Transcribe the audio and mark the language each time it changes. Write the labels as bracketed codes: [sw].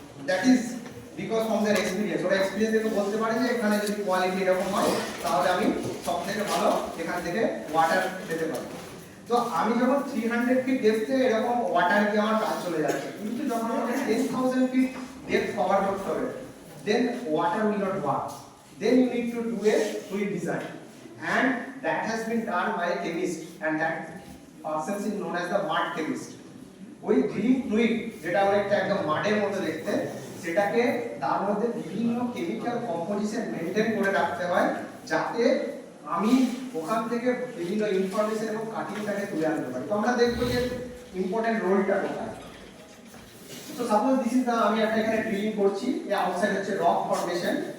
[en] That is because from their experience. [bn] ওরা experience থেকে বলতে পারে যে এখানে যদি কোয়ালিটি এরকম হয় তাহলে আমি সবথেকে ভালো এখান থেকে ওয়াটার পেতে পারি। তো আমি যখন 300 ফিট ডেপথে এরকম ওয়াটার দিয়ে আমার কাজ চলে যাচ্ছে, কিন্তু যখন আমাকে 10000 ফিট ডেপথ কভার করতে হবে [en] then water will not work. Then you need to do a fluid design, and that has been done by a chemist, and that person is known as the mud chemist. [bn] ওই drilling fluid যেটা অনেকটা একদম মাডের মতো দেখতে, সেটাকে তার মধ্যে বিভিন্ন কেমিক্যাল কম্পোজিশন মেইনটেইন করে রাখতে হয় যাতে আমি ওখান থেকে বিভিন্ন ইনফরমেশন এবং কাটিংটাকে তুলে আনতে পারি। তো আমরা দেখব যে ইম্পর্টেন্ট রোলটা কোথায়। তো [en] suppose this is the, [bn] আমি একটা এখানে ড্রিলিং করছি, এই আউটসাইড হচ্ছে রক ফর্মেশন।